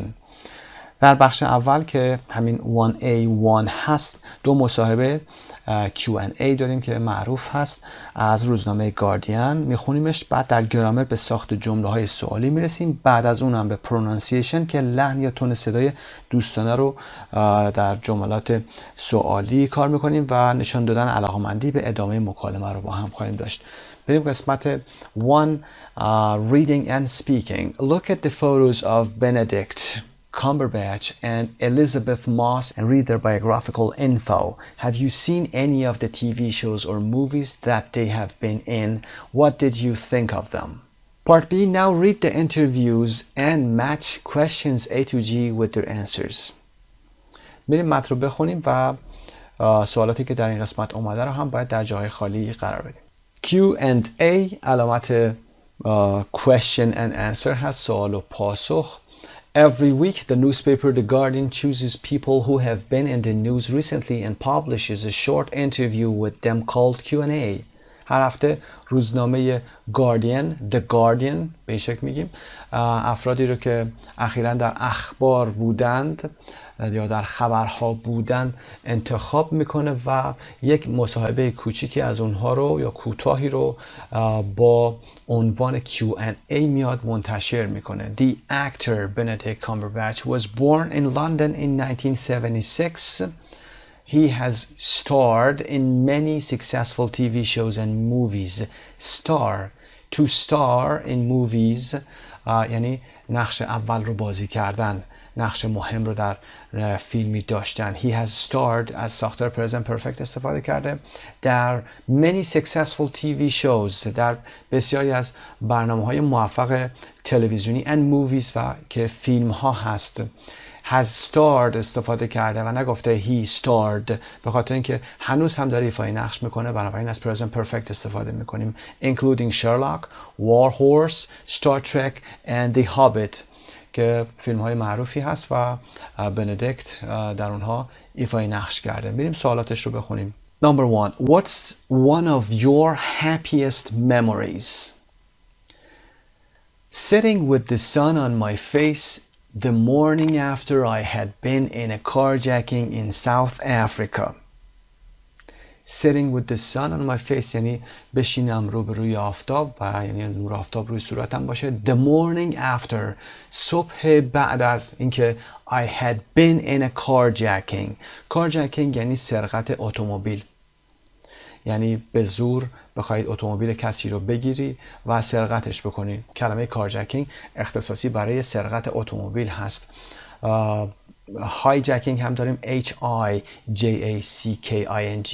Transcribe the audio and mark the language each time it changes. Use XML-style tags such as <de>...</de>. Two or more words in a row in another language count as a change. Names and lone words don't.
<fa>در بخش اول که همین 1A1 هست دو مصاحبه Q&A داریم که معروف هست از روزنامه گاردین. میخونیمش، بعد در گرامر به ساخت جمله های سوالی میرسیم، بعد از اون هم به پرونانسیشن که لحن یا تون صدای دوستانه رو در جملات سوالی کار میکنیم و نشان دادن علاقمندی به ادامه مکالمه رو با هم خواهیم داشت. بریم قسمت 1</fa> <en>reading and speaking. Look at the photos of Benedict Cumberbatch and Elizabeth Moss and read their biographical info. Have you seen any of the TV shows or movies that they have been in? What did you think of them? Part B. Now read the interviews and match questions A to G with their answers.</en> <fa>بریم متن رو بخونیم و سوالاتی که در این قسمت اومده رو هم باید در جای خالی قرار بدیم. Q&A علامت</fa> <en>question and answer</en> <fa>هست، سوال و پاسخ.</fa> <en>Every week, the newspaper The Guardian chooses people who have been in the news recently and publishes a short interview with them called Q&A.</en> <fa>هر هفته روزنامه Guardian, The Guardian به این شکل میگیم، افرادی رو که اخیراً در اخبار بودند یا در خبرها بودن انتخاب میکنه و یک مصاحبه کوچیکی از اونها رو یا کوتاهی رو با عنوان Q&A میاد منتشر میکنه.</fa> <en>The actor Benedict Cumberbatch was born in London in 1976. He has starred in many successful TV shows and movies. Star, to star in movies</en> <fa>یعنی نقش اول رو بازی کردن، نقش مهم رو در فیلمی داشتن.</fa> <en>He has starred</en> <fa>از ساختار</fa> <en>present perfect</en> <fa>استفاده کرده در</fa> <en>many successful TV shows</en> <fa>در بسیاری از برنامه‌های موفق تلویزیونی</fa> <en>and movies</en> <fa>و که فیلم ها هست.</fa> <en>has starred</en> <fa>استفاده کرده و نگفته</fa> <en>he starred</en> <fa>به خاطر اینکه هنوز هم داره ایفای نقش میکنه، بنابراین از</fa> <en>present perfect</en> <fa>استفاده میکنیم.</fa> <en>including Sherlock, War Horse, Star Trek and The Hobbit</en> <fa>که فیلم های معروفی هست و بندیکت در اونها ایفای نقش کرده. بریم سوالاتش رو بخونیم.</fa> <en>Number 1. What's one of your happiest memories? Sitting with the sun on my face the morning after I had been in a carjacking in South Africa. Sitting with the sun on my face</en> <fa>یعنی بشینم روبروی آفتاب و یعنی نور آفتاب روی صورتم باشه.</fa> <en>The morning after</en> <fa>صبح بعد از اینکه</fa> <en>I had been in a carjacking.</en> <fa>carjacking یعنی سرقت اتومبیل، یعنی به زور بخواید اتومبیل کسی رو بگیری و سرقتش بکنی. کلمه کارجکینگ اختصاصی برای سرقت اتومبیل هست. هایجکینگ هم داریم HIJACKING.</fa>